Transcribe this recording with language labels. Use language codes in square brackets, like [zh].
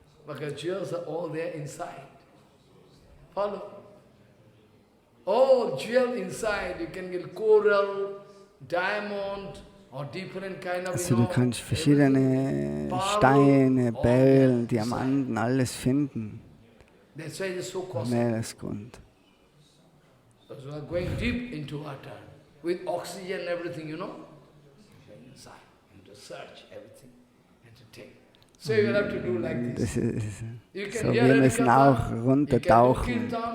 [en] Because jewels are all there inside. Follow? All jewel inside. You can get coral, diamond, or different kind of. [de] Also du kannst verschiedene Steine, Perlen, Diamanten, alles finden. [en] That's why it is so costly. [de] Meeresgrund. [en] So we are going deep into water with oxygen and everything, you know. Inside, and to search everything and to take. So you will have to do like this. [de] So, wir müssen auch runtertauchen.